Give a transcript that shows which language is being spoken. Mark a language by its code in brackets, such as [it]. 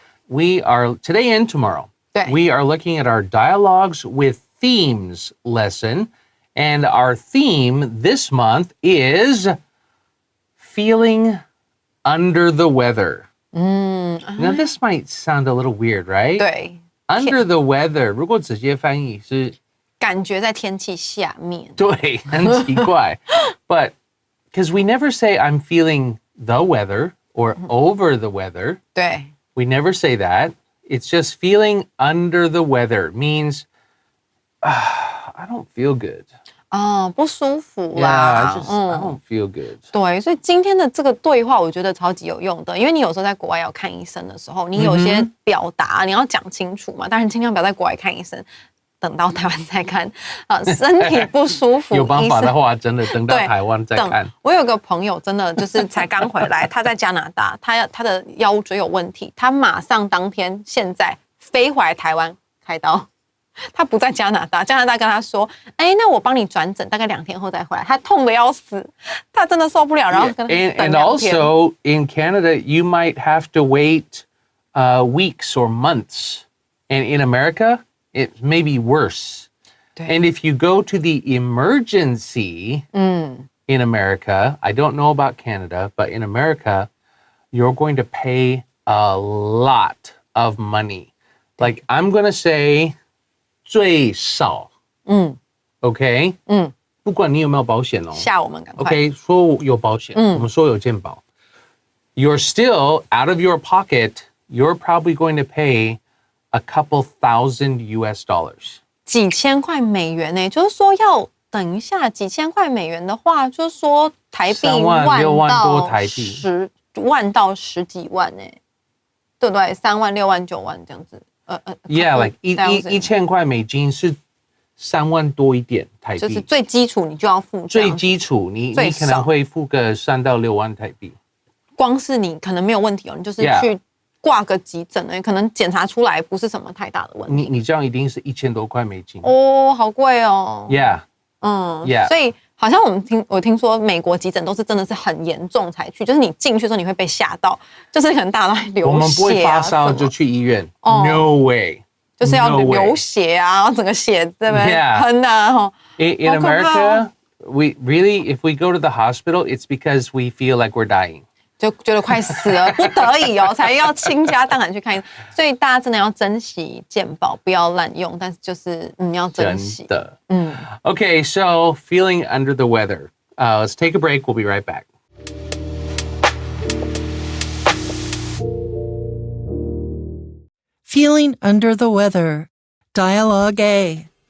[en] We are today and tomorrow. [zh] 对 [en] We are looking at our dialogues with themes lesson, and our theme this month is feeling under the weather. Now this might sound a little weird, right? [zh] 对 [en] Under the weather, [zh] 如果直接翻译是感觉在天气下面对，很奇怪. [en] But because we never say I'm feeling the weather or over the weather. [zh] 对 [en] We never say that. It's just feeling under the weather means I don't feel good. [zh] 不舒服 [en] Yeah, [zh] 啦 [en] I don't feel good. [zh] 对，所以今天的这个对话我觉得超级有用的，因为你有时候在国外要看医生的时候，你有些表达你要讲清楚嘛，当然尽量不要在国外看医生，等到台湾再看身体不舒服有办法的话，真的等到台湾再看。我有个朋友真的就是才刚回来，他在加拿大，他的腰椎有问题，他马上当天现在飞回来台湾开刀。他不在加拿大，加拿大跟他说：“哎，那我帮你转诊，大概2天后再回来。” 他痛得要死，他真的受不了，然后跟他等2天。 [en] And also in Canada, you might have to wait weeks or months, and in America, it may be worse. And if you go to the emergency in America, I don't know about Canada, but in America, you're going to pay a lot of money. Like I'm going to say. [zh] 最少，OK，不管你有没有保险哦，吓我们赶快，OK， 说有保险，我们说有健保， [en] You're still out of your pocket. You're probably going to pay a couple thousand US dollars. [zh] 几千块美元呢，就是说要等一下几千块美元的话，就是说台币 3万6万多台币 10万到10几万呢，对不对？3万6万9万这样子。 [en] Yeah, like [zh] 1000块美金是3万多一点台币，就是最基础你就要付，最基础你可能会付个3到6万台币。光是你可能没有问题哦，你就是去挂个急诊可能检查出来不是什么太大的问题。你这样一定是1000多块美金哦，好贵哦。 [en] Yeah. [zh] 所以好像我听说美国急诊都是真的是很严重才去，就是你进去的时候你会被吓到，就是可能大家都在流血啊，我们不会发烧就去医院， [en] No way， [zh] 就是要流血啊，然后整个血对不对？喷啊 [en] ！In America, we really, if we go to the hospital, it's because we feel like we're dying. [zh] 就觉得快死了，不得已才要倾家荡产去看医生。所以大家真的要珍惜健保，不要滥用。但是就是要珍惜。真的。 [en] Okay, so feeling under the weather. Let's take a break. We'll be right back. Feeling under the weather. Dialogue A.